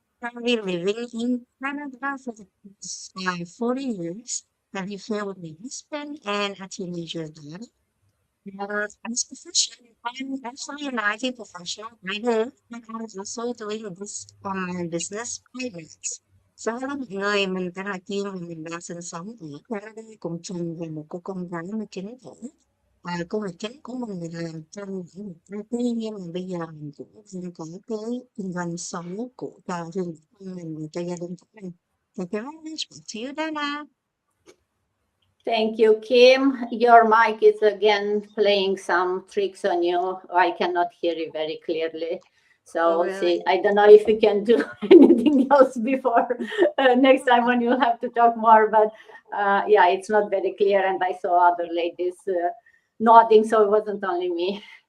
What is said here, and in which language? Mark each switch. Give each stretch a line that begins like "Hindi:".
English: Currently living in Canada for the past 40 years. I live here with my husband and a teenager daughter. As a profession, I'm actually an IT professional. I know, but I'm also doing this business finance.
Vietnamese: So là một người mình tên là Kim và mình đang sinh sống ở Canada cùng chồng và một cô con gái 19 tuổi. Công việc chính của mình là trong lĩnh vực IT, nhưng mà bây giờ mình cũng đang có cái kinh doanh số của cho riêng bản thân mình và cho gia đình của mình.
English: Thank you very much. Back to you, Dana. Thank you, Kim. Your mic is again playing some tricks on you. I cannot hear you very clearly. So see, I don't know if you can do anything else before next time when you'll have to talk more. But yeah, it's not very clear. And I saw other ladies nodding, so it wasn't only me.